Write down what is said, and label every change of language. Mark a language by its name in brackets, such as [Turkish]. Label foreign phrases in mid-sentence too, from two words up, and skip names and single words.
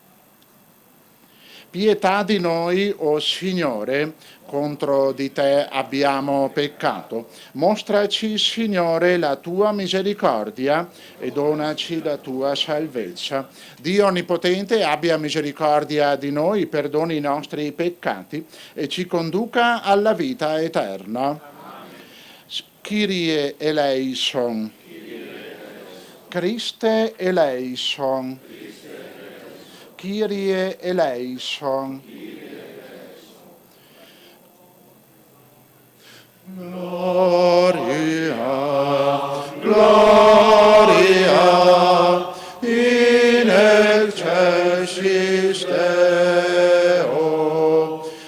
[Italian] Pietà di noi, o Signore, contro di te abbiamo peccato. Mostraci, Signore, la tua misericordia e donaci la tua salvezza. Dio Onnipotente abbia misericordia di noi, perdoni i nostri peccati e ci conduca alla vita eterna. [Greek] Kyrie eleison. Christe eleison. Kyrie eleison. [Latin] Gloria, gloria in excelsis Deo.